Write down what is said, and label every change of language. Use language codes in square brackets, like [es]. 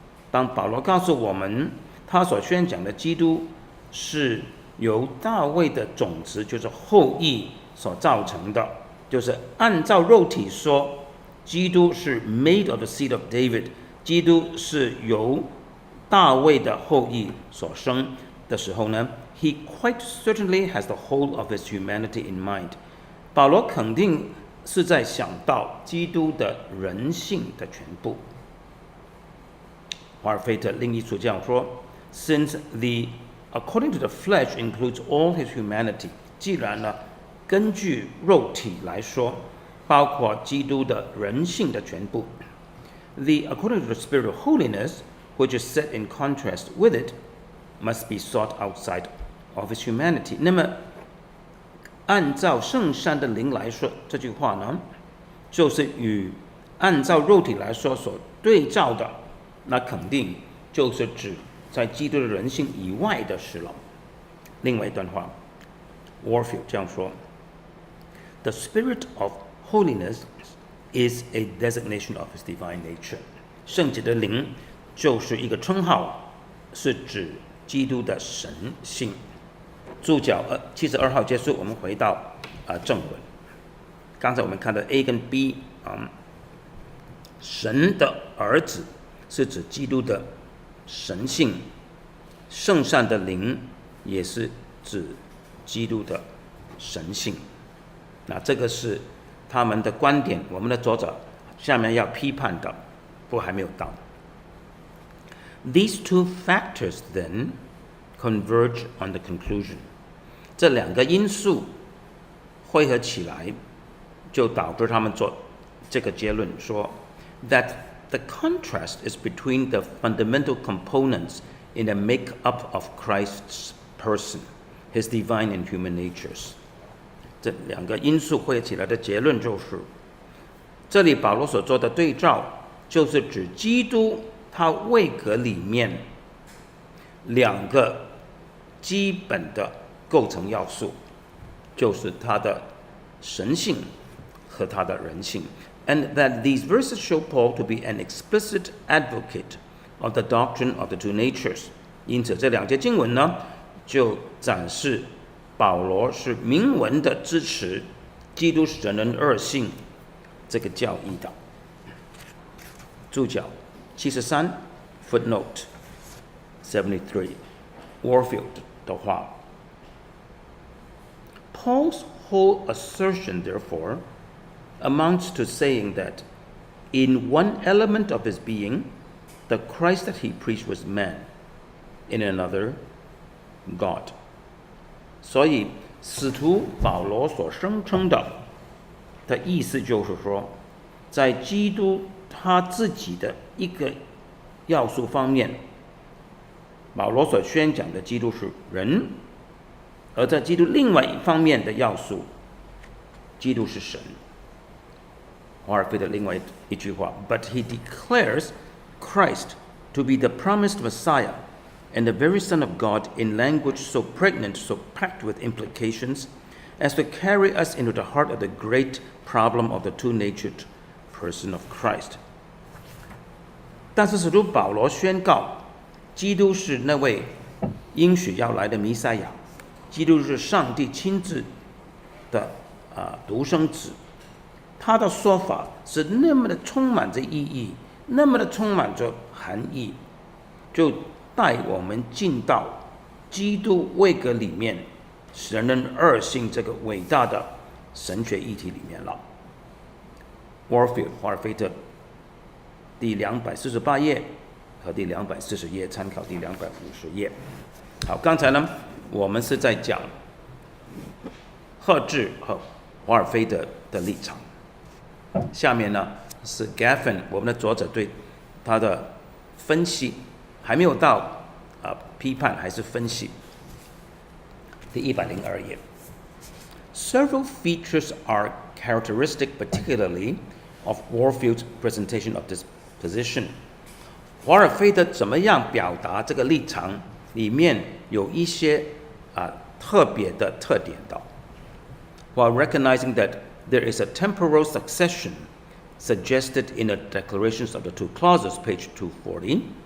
[zh] 当保罗告诉我们他所宣讲的基督是由大卫的种子，就是后裔所造成的，就是按照肉体说，基督是 [en] made of the seed of David， [zh] 基督是由大卫的后裔所生的时候呢 ， [en] he quite certainly has the whole of his humanity in mind。 [zh] 保罗肯定是在想到基督的人性的全部。华尔菲特另一处这样说 ： [en] Since the according to the flesh includes all his humanity， [zh] 既然呢，根据肉体来说，包括基督的人性的全部。 [en] The according to the spirit of holiness, which is set in contrast with it, must be sought outside of his humanity。 [zh] 那么，按照圣善的灵来说，这句话呢，就是与按照肉体来说所对照的，那肯定就是指在基督的人性以外的事了。另外一段话 [en] ，Warfield [zh] 这样说 [en] ：The spirit of holiness is a designation of his divine nature。 [zh] 圣洁的灵就是一个称号，是指基督的神性。注脚72号结束，我们回到正文。刚才我们看到 A 跟 B 神的儿子是指基督的神性，圣善的灵也是指基督的神性。那这个是他们的观点，我们的作者下面要批判的，不过还没有到。 [en] These two factors then converge on the conclusion。 [zh] 这两个因素汇合起来，就导致他们做这个结论说 [en] that the contrast is between the fundamental components in the make-up of Christ's person, his divine and human natures。 [zh] 这两个因素汇合起来的结论就是，这里保罗所做的对照，就是指基督他位格里面两个基本的构成要素，就是他的神性和他的人性。 [en] And that these verses show Paul to be an explicit advocate of the doctrine of the two natures。 [zh] 因此，这两节经文呢，就展示保罗是明文的支持基督神人二性这个教义的。注脚73 [en] footnote 73 Warfield [zh] 的话 [en] Paul's whole assertion, therefore, amounts to saying that in one element of his being, the Christ that he preached was man, in another, God。 [zh] 所以，使徒保罗所声称的意思就是说，在基督他自己的一个要素方面，保罗所宣讲的基督是人，而在基督另外一方面的要素，基督是神。华尔菲的另外一句话 [en] ，But he declares Christ to be the promised Messiah and the very Son of God in language so pregnant, so packed with implications, as to carry us into the heart of the great problem of the two-natured person of Christ. [zh] 但是使徒保罗宣告，基督是那位应许要来的弥赛亚，基督是上帝亲自的独生子。他的说法是那么的充满着意义，那么的充满着含义，就带我们进到基督位格里面神人二性这个伟大的神学议题里面了。 Warfield 华尔菲特第248页和第240页，参考第250页。好，刚才呢，我们是在讲赫治和华尔菲特的立场。下面呢是 Gaffin 我们的作者对他的分析，还没有到批判，还是分析。第102页 [en] ，Several features are characteristic, particularly of Warfield's presentation of this position. [zh] 华尔菲特怎么样表达这个立场？里面有一些特别的特点的。 [en] While recognizing that there is a temporal succession suggested in the declarations of the two clauses, page 240.